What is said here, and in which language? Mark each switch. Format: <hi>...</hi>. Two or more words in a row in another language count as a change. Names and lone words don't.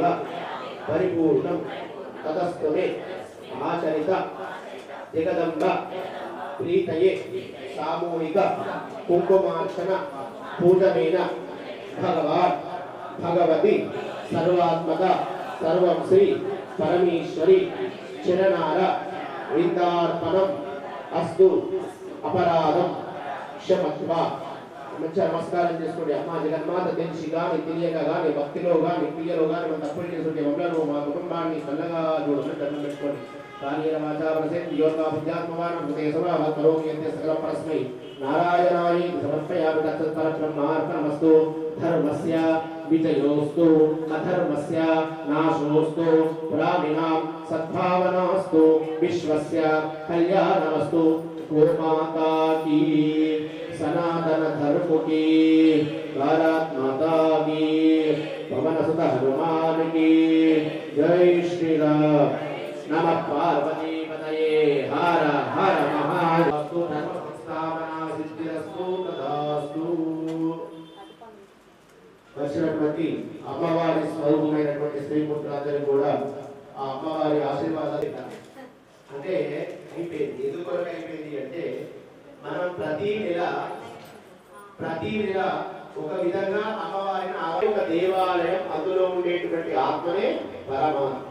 <sa>परिपूर्णं ततस्तु मे आचरित जगदम्ब प्रीतये सामूहिक कुंकुमार्चन पूजनेन भगवान् भगवती सर्वात्मक सर्वं श्री परमेश्वरी चिरनार वृंदार्पणम् अस्तु अपराधं क्षमत्वा</sa> <te>మంచి నమస్కారం చేసుకోండి అమ్మా జగన్మాత తెలిసి కానీ తెలియక కానీ భక్తిలో కానీ క్రియలో కానీ మనం తప్పులు చేసుకుంటే మమ్మల్ని మా కుటుంబాన్ని చల్లగా చూడమని దండం పెట్టుకోండి</te> <sa>सकलपरस्मै नारायणाय समर्पयामि तत्परब्रह्मार्पणमस्तु धर्मस्य विजयोस्तु अधर्मस्य नाशोस्तु प्राणिनां सद्भावनास्तु विश्वस्य</sa> <hi>कल्याणमस्तु गोमाता की सनातन धर्म की भारत माता की पवन सुत हनुमान की जय श्री राम</hi> <sa>नमः पार्वती पतये हर हर महादेव धर्म संस्थापना सिद्धिरस्तु तथास्तु</sa> <te>వచ్చినటువంటి అమ్మవారి స్వరూపమైనటువంటి శ్రీమూర్తులందరూ కూడా ఆ అమ్మవారి ఆశీర్వాదాలు అంటే అయిపోయింది. ఎందుకొరకు అయిపోయింది అంటే మనం ప్రతి నెల ఒక విధంగా అమ్మవారిని ఒక దేవాలయం, అందులో ఉండేటువంటి ఆత్మనే పరమాత్మ.</te>